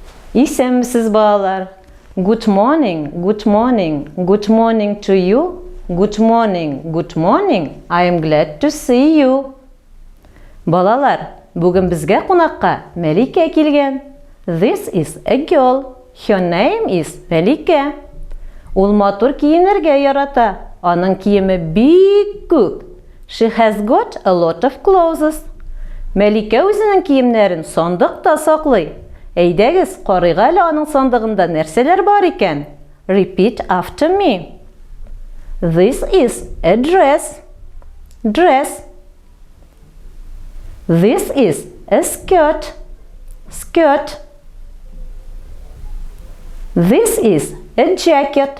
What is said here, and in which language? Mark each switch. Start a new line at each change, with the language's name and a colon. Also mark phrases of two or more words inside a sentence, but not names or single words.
Tatar: Исәнмесез, балалар?
English: Good morning, good morning, good morning to you. Good morning, good morning. I am glad to see you.
Tatar: Балалар, бүген безгә кунакка Мәликә килгән.
English: This is a girl. Her name is Мәликә.
Tatar: Ул матур киенергә ярата. Аның киеме бик күп.
English: She has got a lot of clothes.
Tatar: Мәликә үзенең киемнәрен сандыкта саклый. Әйдәгез, карыйк әле аның сандыгында нәрсәләр бар икән.
English: Repeat after me. This is a dress. Dress. This is a skirt. Skirt. This is a jacket.